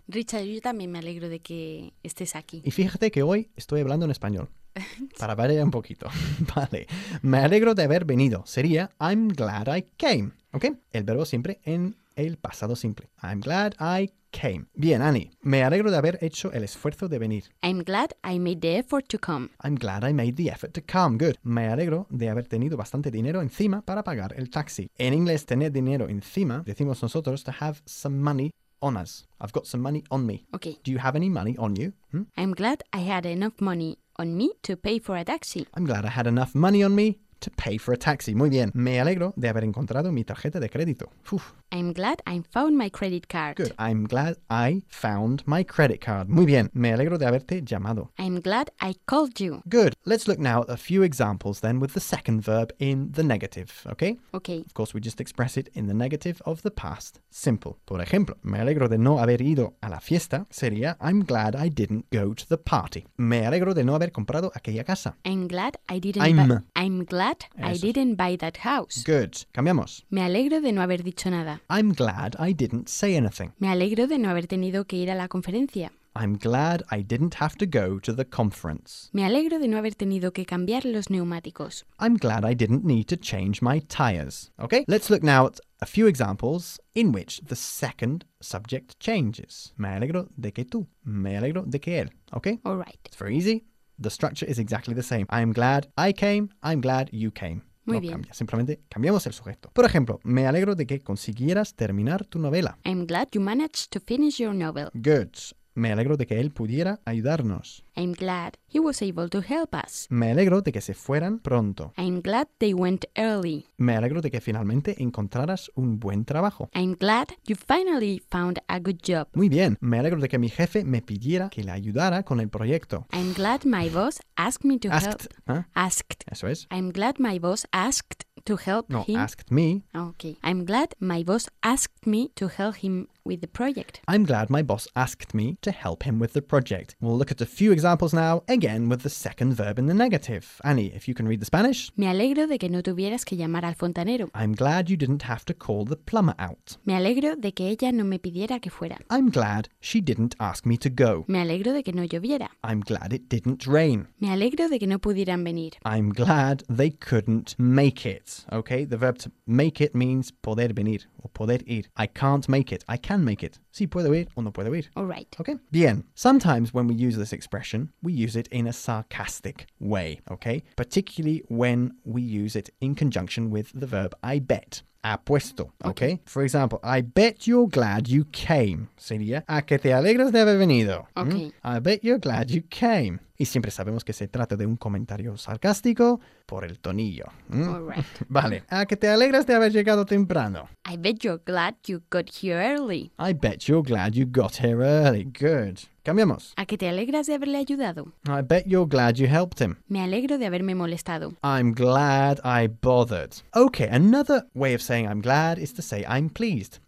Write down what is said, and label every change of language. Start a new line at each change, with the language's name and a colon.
Spanish: Richard, yo también me alegro de que estés aquí. Y fíjate que hoy estoy hablando en español. Para variar un poquito. Vale. Me alegro de haber venido. Sería
English: I'm glad I came.
Spanish: ¿Ok? El verbo siempre en el pasado simple.
English: I'm glad I came.
Spanish: Bien,
English: Annie.
Spanish: Me alegro de haber hecho el esfuerzo de venir.
English: I'm glad I made the effort to come. I'm glad I made the effort to come. Good.
Spanish: Me alegro de haber tenido bastante dinero encima para pagar el taxi. En inglés, tener dinero encima, decimos nosotros
English: to have some money on us. I've got some money on me. Okay. Do you have any money on you? I'm glad I had enough money on me to pay for a taxi. I'm glad I had enough money on me to pay for a taxi.
Spanish: Muy bien. Me alegro de haber encontrado mi tarjeta de crédito. Uf.
English: I'm glad I found my credit card. Good. I'm glad I found my credit card.
Spanish: Muy bien. Me alegro de haberte llamado.
English: I'm glad I called you. Good. Let's look now at a few examples then with the second verb in the negative, okay? Okay. Of course, we just express it in the negative of the past simple.
Spanish: Por ejemplo, me alegro de no haber ido a la fiesta. Sería,
English: I'm glad I didn't go to the party.
Spanish: Me alegro de no haber comprado aquella casa.
English: I'm glad I didn't buy that house. Good.
Spanish: Cambiamos. Me alegro de no haber dicho nada.
English: I'm glad I didn't say anything.
Spanish: Me alegro de no haber tenido que ir a la conferencia.
English: I'm glad I didn't have to go to the conference.
Spanish: Me alegro de no haber tenido que cambiar los neumáticos.
English: I'm glad I didn't need to change my tires. Okay, let's look now at a few examples in which the second subject changes.
Spanish: Me alegro de que tú. Me alegro de que él. Okay?
English: All right. It's very easy. The structure is exactly the same. I'm glad I came. I'm glad you came.
Spanish: Muy bien. Cambia. Simplemente cambiamos el sujeto. Por ejemplo, me alegro de que consiguieras terminar tu novela.
English: I'm glad you managed to finish your novel. Good.
Spanish: Me alegro de que él pudiera ayudarnos.
English: I'm glad he was able to help us.
Spanish: Me alegro de que se fueran pronto.
English: I'm glad they went early.
Spanish: Me alegro de que finalmente encontraras un buen trabajo.
English: I'm glad you finally found a good job.
Spanish: Muy bien. Me alegro de que mi jefe me pidiera que le ayudara con el proyecto.
English: I'm glad my boss asked me to asked, help. ¿Eh? Asked.
Spanish: Eso es.
English: I'm glad my boss asked to help no, him. No, asked me. Okay. I'm glad my boss asked me to help him with the project. I'm glad my boss asked me to help him with the project. We'll look at a few examples now, again with the second verb in the negative. Annie, if you can read the Spanish.
Spanish: Me alegro de que no tuvieras que llamar al fontanero.
English: I'm glad you didn't have to call the plumber out.
Spanish: Me alegro de que ella no me pidiera que fuera.
English: I'm glad she didn't ask me to go.
Spanish: Me alegro de que no lloviera.
English: I'm glad it didn't rain.
Spanish: Me alegro de que no pudieran venir.
English: I'm glad they couldn't make it. Okay, the verb to make it means
Spanish: poder venir o poder ir.
English: I can't make it. I can make it.
Spanish: Sí, puedo ir o no puedo ir.
English: All right.
Spanish: Okay, bien.
English: Sometimes when we use this expression, we use it in a sarcastic way, okay? Particularly when we use it in conjunction with the verb I bet.
Spanish: Apuesto,
English: okay? For example, I bet you're glad you came.
Spanish: Sería, a que te alegras de haber venido.
English: Okay. I bet you're glad you came.
Spanish: Y siempre sabemos que se trata de un comentario sarcástico por el tonillo.
English: All right.
Spanish: Vale. A que te alegras de haber llegado temprano.
English: I bet you're glad you got here early. I bet you're glad you got here early. Good.
Spanish: Cambiamos. A que te alegras de haberle ayudado.
English: I bet you're glad you helped him.
Spanish: Me alegro de haberme molestado.
English: I'm glad I bothered. Okay, another way of saying I'm glad is to say I'm pleased.